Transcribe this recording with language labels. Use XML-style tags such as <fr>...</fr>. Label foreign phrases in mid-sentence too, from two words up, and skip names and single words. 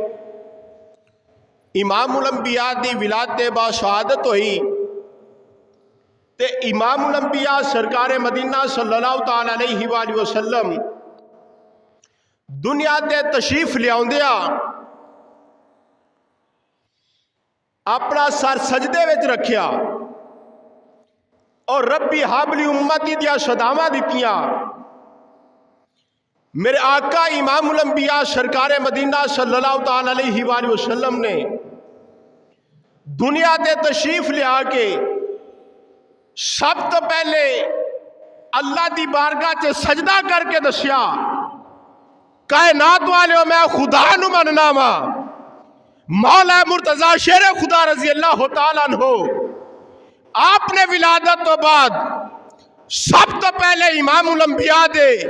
<pa>امام الانبیاء دی ولادت با شہادت ہوئی تے امام الانبیاء سرکار مدینہ صلی اللہ تعالی علیہ وآلہ وسلم دنیا تے تشریف لے آندیا اپنا سر سجدے وچ رکھیا اور</pa> <ar>ربی حبلی امتی</ar> <pa>دیا صداواں دتیاں۔ میرے آقا امام الانبیاء سرکار مدینہ صلی اللہ تعالی علیہ وآلہ وسلم نے دنیا تے تشریف لے آ کے سب تو پہلے اللہ دی بارگاہ چ سجدہ کر کے دسیا، کائنات والے میں خدا نو مننا وا، مولا مرتضیٰ شیر خدا رضی اللہ تعالی عنہ آپ نے ولادت تو بعد سب تو پہلے امام الانبیاء دے</pa>